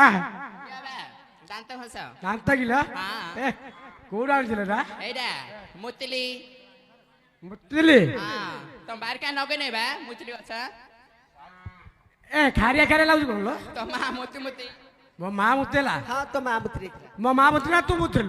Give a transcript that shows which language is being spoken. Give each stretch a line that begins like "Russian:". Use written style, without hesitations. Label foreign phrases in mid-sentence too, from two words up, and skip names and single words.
Odia: କିଏ ବା? ଦାନ୍ତ ଘଷ ଦାନ୍ତ କିଲୋ ହଁ। ଏ କୋଉଠୁ ଆଣିছিল ନା ଏଇଟା ମୁତିଲି ମୁତିଲି ହଁ ତମ ବାରିକା ନଗେଇ ବା ମୁତିଲି ଗଛ ଏ ଖାରିଆ ଖାରିଆ ଲାଗୁଛି କଣ ଲୋ? ତ ମା ମୁତି ମୁତି ମୋ ମା ମୁତିଲା
Hindi: हाँ तो माँ मुतरी
Odia: ମୋ ମା ମୁତିଲା ତୁ ମୁତିଲୁ